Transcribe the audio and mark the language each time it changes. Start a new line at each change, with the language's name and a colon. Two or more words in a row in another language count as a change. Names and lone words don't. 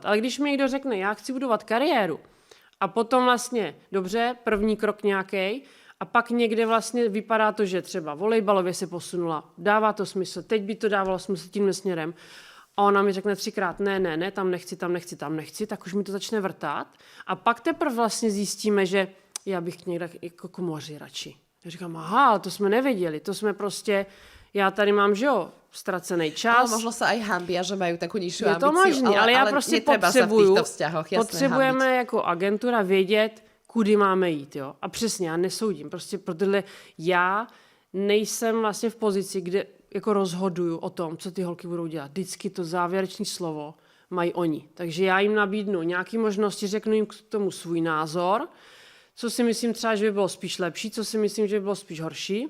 Czech: Ale když mi někdo řekne, já chci budovat kariéru, a potom vlastně, dobře, první krok nějaký, a pak někde vlastně vypadá to, že třeba volejbalově se posunula, dává to smysl, teď by to dávalo smysl tímhle směrem. A ona mi řekne 3krát, ne, tam nechci, tak už mi to začne vrtát. A pak teprve vlastně zjistíme, že já bych někde jako k moři radši. Já říkám, aha, ale to jsme nevěděli, to jsme prostě, já tady mám, že jo, ztracený čas.
Slovak: Ale možno sa aj hambia, že majú takú nižšiu ambíciu.
Czech: Je to možný, ale já prostě potřebujeme jako agentura vědět, kudy máme jít, jo. A přesně, já nesoudím, prostě protože já nejsem vlastně v pozici, kde jako rozhoduju o tom, co ty holky budou dělat. Vždycky to závěrečné slovo mají oni. Takže já jim nabídnu nějaké možnosti, řeknu jim k tomu svůj názor, co si myslím třeba, že by bylo spíš lepší, co si myslím, že by bylo spíš horší.